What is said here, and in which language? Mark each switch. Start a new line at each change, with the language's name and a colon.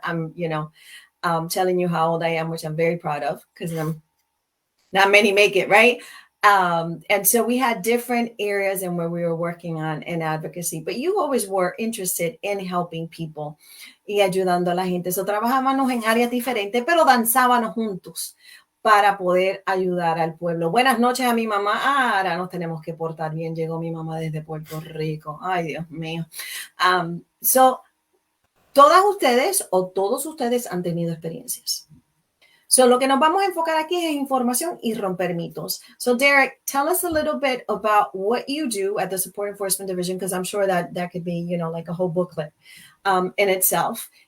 English: I'm telling you how old I am, which I'm very proud of because not many make it, right? And so we had different areas and where we were working on in advocacy, but you always were interested in helping people
Spanish: y ayudando a la gente. So trabajábamos en áreas diferentes, pero danzábamos juntos para poder ayudar al pueblo. Buenas noches a mi mamá. Ahora nos tenemos que portar bien. Llegó mi mamá desde Puerto Rico. Ay, Dios mío. So todas ustedes o todos ustedes han tenido experiencias. So, lo que nos vamos a enfocar aquí es información y romper mitos.
English: So, Derik, tell us a little bit about what you do at the Support Enforcement Division, because I'm sure that could be, like a whole booklet in itself.